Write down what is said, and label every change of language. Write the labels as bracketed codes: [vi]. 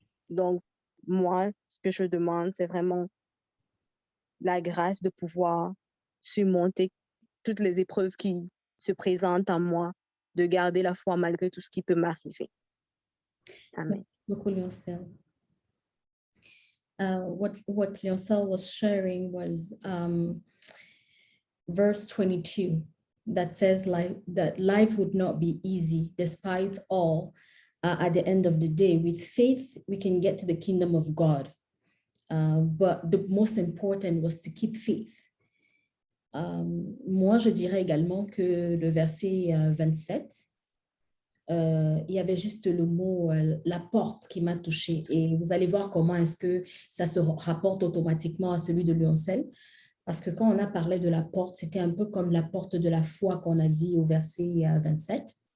[fr] Donc, moi, ce que je demande, c'est vraiment la grâce de pouvoir surmonter toutes les épreuves qui se présentent à moi, de garder la foi malgré tout ce qui peut m'arriver. Amen. Beaucoup, Lioncel. [en] What Lioncel was sharing was verse 22 that says that life would not be easy despite all. At the end of the day, with faith, we can get to the kingdom of God. But the most important was to keep faith. [fr] Moi, je dirais également que le verset 27, il y avait juste le mot la porte qui m'a touchée. Et vous allez voir comment est-ce que ça se rapporte automatiquement à celui de Lioncel. Parce que quand on a parlé de la porte, c'était un peu comme la porte de la foi qu'on a dit au verset 27.